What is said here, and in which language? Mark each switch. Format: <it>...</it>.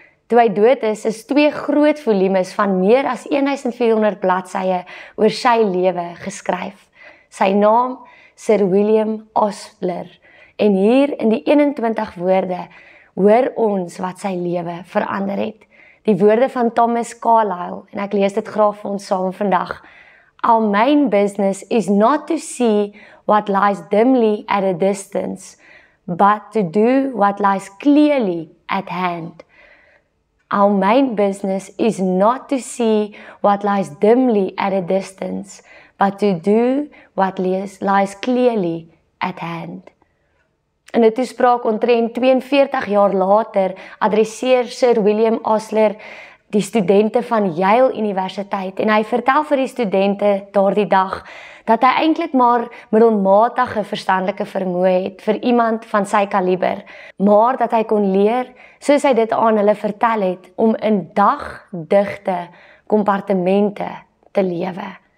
<af>Toe hy dood is 2 groot volumes van meer as 1400 bladsye oor sy lewe geskryf. Sy naam, Sir William Osler. En hier in die 21 woorde hoor ons wat sy lewe verander het. Die woorde van Thomas Carlyle, en ek lees dit graag vir ons saam vandag.</af> <en>Our main business is not to see what lies dimly at a distance, but to do what lies clearly at hand. Our main business is not to see what lies dimly at a distance, but to do what lies clearly at hand.</en> <af>In 'n toespraak omtrent 42 jaar later adresseer Sir William Osler die studente van Yale Universiteit en hy vertel vir die studente daardie dag dat hy eintlik maar middelmatige verstandelike vermoë het vir iemand van sy kaliber, maar dat hy kon leer, soos hy dit aan hulle vertel het, om in dagdigte kompartemente te lewe.</af>